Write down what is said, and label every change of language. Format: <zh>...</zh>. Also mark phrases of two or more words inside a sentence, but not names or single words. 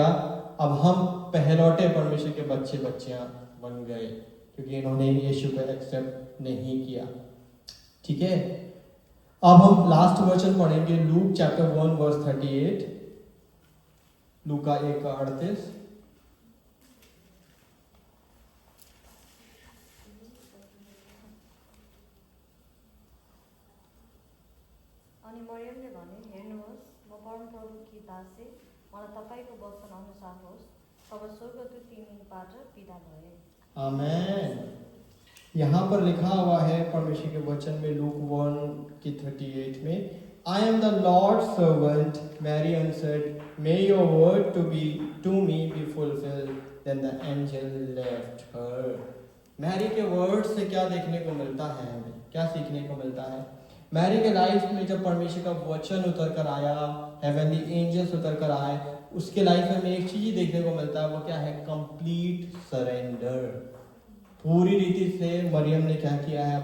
<hi>अब हम पहलौटे परमेश्वर के बच्चे बच्चियां बन गए क्योंकि इन्होंने यीशु को एक्सेप्ट नहीं किया। ठीक है, अब हम लास्ट वचन पढ़ेंगे,</hi> <en>Luke chapter 1 verse 38,</en> <hi>लूका 1:38।</hi> <ne>अनि मरियमले भने, हेर्नुहोस्, म परमप्रभुकी दासी, मलाई तपाईँको वचन अनुसार होस्। तब स्वर्गदूत तिनीबाट विदा भए।</ne> <hi>आमेन। यहाँ पर लिखा हुआ है परमेश्वर के वचन में, लूक 1:38 में,</hi> <en>I am the Lord's servant. Mary answered, May your word to me be fulfilled. Then the angel left her.</en> <hi>मैरी के वर्ड से क्या देखने को मिलता है, हमें क्या सीखने को मिलता है? मैरी के लाइफ में जब परमेश्वर का वचन उतर कर आया,</hi> <en>heavenly angels</en> <hi>उतर कर आए, उसके लाइफ में हमें एक चीज ही देखने को मिलता है, वो क्या है?</hi> <en>complete surrender.</en> <hi>पूरी रीति से मरियम ने क्या किया है?</hi>